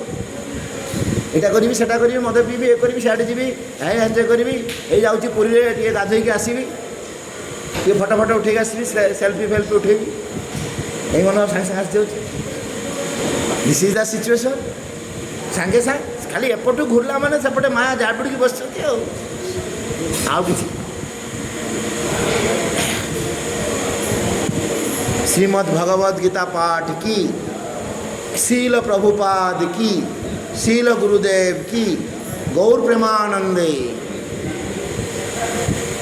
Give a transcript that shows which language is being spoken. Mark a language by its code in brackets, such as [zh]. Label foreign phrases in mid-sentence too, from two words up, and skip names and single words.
[or] ଏଇଟା କରିବି, ସେଟା କରିବି, ମଦ ପିଇବି, ଏ କରିବି, ସିଆଡ଼େ ଯିବି, ଏନ୍ଜୟ କରିବି, ଏଇ ଯାଉଛି ପୁରୀରେ ଟିକେ ଗାଧୋଇକି ଆସିବି, ଟିକେ ଫଟୋ ଉଠେଇକି ଆସିବି, ସେଲ୍ଫି ଉଠେଇବି, ଏଇ ମନ ସାଙ୍ଗେ ସାଙ୍ଗେ ଆସିଯାଉଛି। [en] This is the situation. [or] ସାଙ୍ଗେ ସାଙ୍ଗେ ଖାଲି ଏପଟୁ ଘୁରିଲା ମାନେ ସେପଟେ ମାୟା ଜାବୁଡ଼ିକି ବସିଛନ୍ତି ଆଉ କିଛି। [hi] श्रीमद् भगवद गीता पाठ की, शील प्रभुपाद की, शील गुरुदेव की, गौर प्रेमानंदे।